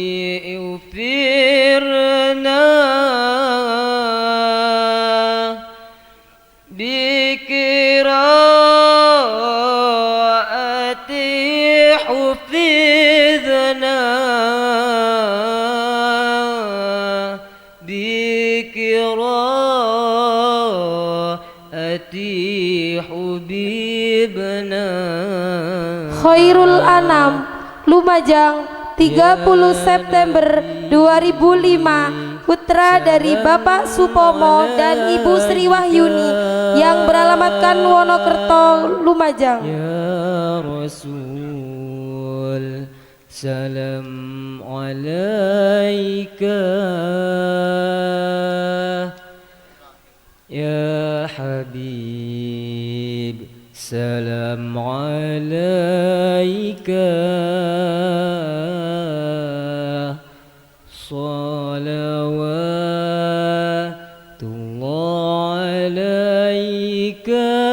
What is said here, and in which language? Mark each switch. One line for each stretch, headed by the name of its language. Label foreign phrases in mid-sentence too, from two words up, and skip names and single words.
Arabic: اغفرنا بقراءتي حفظنا بقراءتي حبيبنا.
Indonesian: Khairul Anam, Lumajang 30 September 2005, putra dari Bapak Supomo dan Ibu Sri Wahyuni yang beralamatkan Wonokerto, Lumajang.
Arabic: يا رسول, سلام عليك. يا حبيب سلام عليك. صلوات الله عليك.